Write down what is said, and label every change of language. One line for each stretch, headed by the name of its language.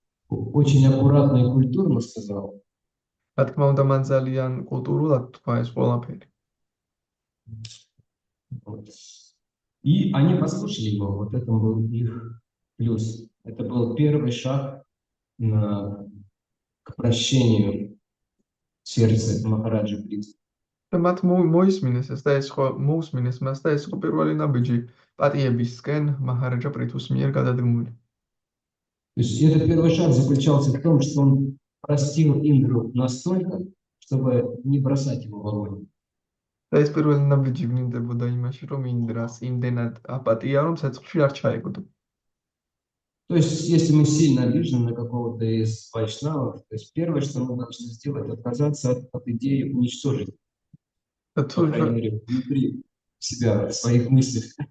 Russian: Очень аккуратно и культурно сказал.
Georgian: რა თქმა უნდა, მან ძალიან კულტურულად თქვა ეს ყველაფერი.
Russian: И они послушали его, вот это был их плюс. Это был первый шаг к прощению сердца Махараджи Притху.
Georgian: და მათ მოისმინეს ეს და ეს ხო მოусმინეს მას და ეს იყო პირველი ნაბიჯი პატიებისკენ მაჰარაჯა პრითუს მიერ გადადგმული.
Russian: То есть этот первый шаг заключался в том, что он простил Индру настолько, чтобы не бросать его в огонь.
Georgian: და ეს პირველი ნაბიჯი ვლინდებოდა იმაში, რომ ინდრას იმდენად აპატია, რომ ცეცხლში არ ჩაეგდო.
Russian: То есть, если мы сильно обижены на какого-то из вайшнавов, то есть первое, что мы должны сделать, отказаться от идеи уничтожить. По крайней мере, внутри себя, в своих мыслях.